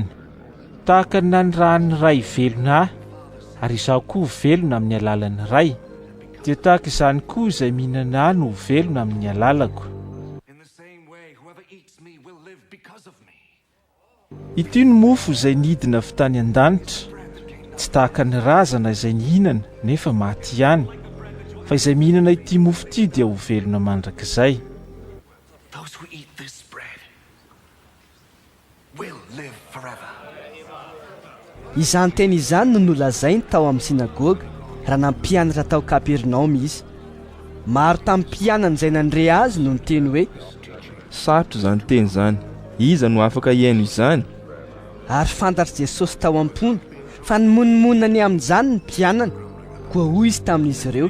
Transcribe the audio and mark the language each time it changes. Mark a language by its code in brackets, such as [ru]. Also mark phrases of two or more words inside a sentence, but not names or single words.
[mg] Tahaka ny nanirahan'ny ray velona ahy, ary izaho koa velona amin'ny alalan'ny ray, dia tahaka izany koa izay mihinana ahy no velona amin'ny alalako. Ity ny mofo izay nidina avy tany an-danitra, tsy tahaka ny razana izay nihinana nefa maty ihany, fa izay mihinana ity mofo ity dia ho velona mandrakizay. [en] Those who eat this bread will live forever. [mg] Izany teny izany no nolazainy tao amin'ny sinagoga raha nampianatra tao Kapernaoma izy. Maro tamin'ny mpianana izay nandre azy no niteny hoe: Sarotra izany teny izany, iza no afaka hiaino izany? Ary fantatry Jesosy tao am-pony fa nimonmonina ny amin'izany ny mpianana, koa hoy izy tamin'izy ireo: